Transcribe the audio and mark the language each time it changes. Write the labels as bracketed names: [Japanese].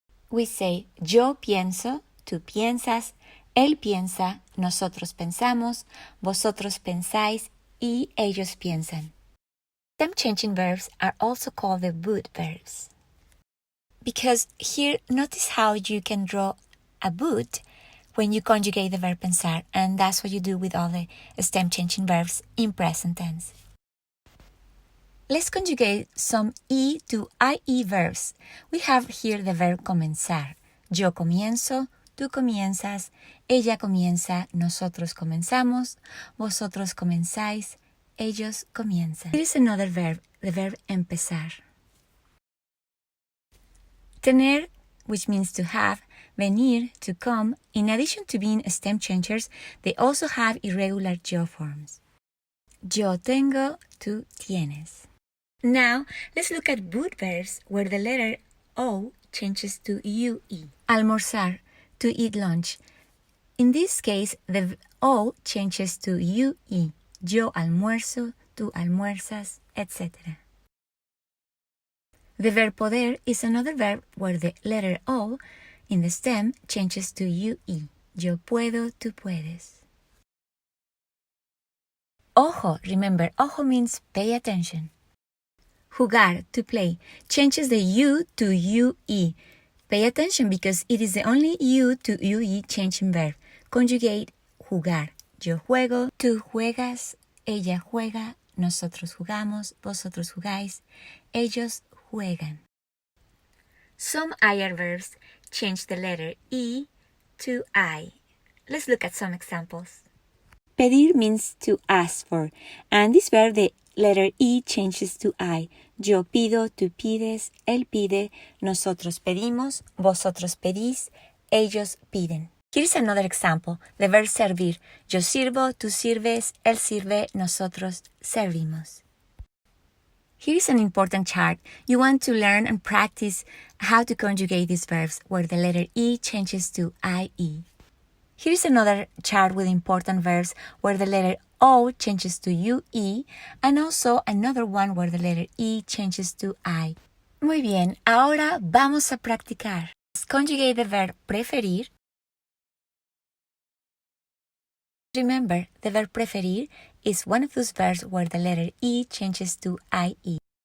[English] We say, [Spanish] yo pienso, tú piensas, él piensa, nosotros pensamos, vosotros pensáis, y ellos piensan. [English] Stem changing verbs are also called the would verbs. Because here, notice how you can draw a would when you conjugate the verb pensar, and that's what you do with all the stem changing verbs in present tense. Let's conjugate some E to IE verbs. We have here the verb comenzar. [Spanish] Yo comienzo, tú comienzas, ella comienza, nosotros comenzamos, vosotros comenzáis, ellos comienzan. [English] Here is another verb, the verb empezar. Tener, which means to have, venir, to come, in addition to being stem changers, they also have irregular yo forms. [Spanish] Yo tengo, tú tienes. [English] Now, let's look at would verbs where the letter O changes to UE. Almorzar, to eat lunch. In this case, the O changes to UE. [Spanish] Yo almuerzo, tú almuerzas, etc. [English] The verb poder is another verb where the letter O in the stem changes to UE. [Spanish] Yo puedo, tú puedes. [English] Ojo, remember, ojo means pay attention. Jugar, to play, changes the U to UE. Pay attention because it is the only U to UE changing verb. Conjugate jugar. [Spanish] Yo juego, tú juegas, ella juega, nosotros jugamos, vosotros jugáis, ellos juegan. [English] Some IR verbs change the letter E to I. Let's look at some examples. Pedir means to ask for, and this verb, the letter E changes to I. [Spanish] Yo pido, tú pides, él pide, nosotros pedimos, vosotros pedís, ellos piden. [English] Here's another example, the verb [Spanish] servir. Yo sirvo, tú sirves, él sirve, nosotros servimos. [English] Here's an important chart. You want to learn and practice how to conjugate these verbs where the letter E changes to IE. Here's another chart with important verbs where the letter O changes to UE, and also another one where the letter E changes to I. [Spanish] Muy bien, ahora vamos a practicar. [English] Let's conjugate the verb preferir. Remember, the verb preferir is one of those verbs where the letter E changes to IE.